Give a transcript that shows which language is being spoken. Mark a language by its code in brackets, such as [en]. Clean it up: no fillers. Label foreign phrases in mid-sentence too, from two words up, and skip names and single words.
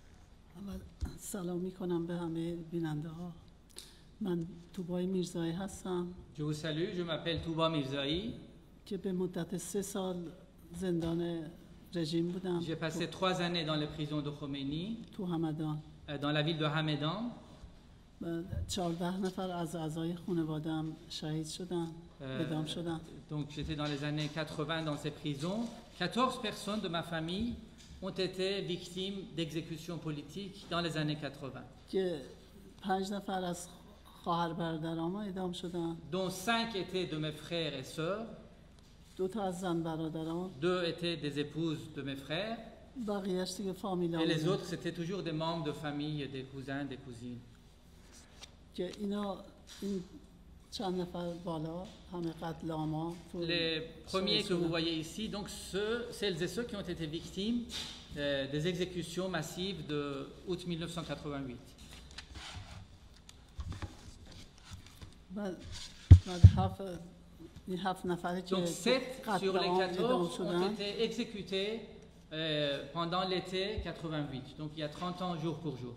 [fr] Je vous salue, je m'appelle Touba Mirzaï. J'ai passé 3 années dans les prisons de Khomeini, dans la ville de Hamedan. [fa] 14 نفر از اعضای خانواده‌ام شهید شدن، اعدام شدن. [fr] Donc j'étais dans les années 80 dans ces prisons. 14 personnes de ma famille ont été victimes d'exécutions politiques dans les années 80. [fa] که 5 نفر از خواهر برادرام اعدام شدن. [fr] Dont 5 étaient de mes frères et sœurs. [fa] 2 تا از زن برادرام. [fr] 2 étaient des épouses de mes frères. [fa] بقیه‌اش دیگه فامیلام. [fr] Et les autres c'était toujours des membres de famille, des cousins, des cousines. [fa] که اینا این چند نفر بالا همه قتل عام. [fr] Les premiers que vous voyez ici, donc celles et ceux qui ont été victimes des exécutions massives de août 1988. Donc 7 sur les 14 ont été exécutés pendant l'été 88, donc il y a 30 ans jour pour jour.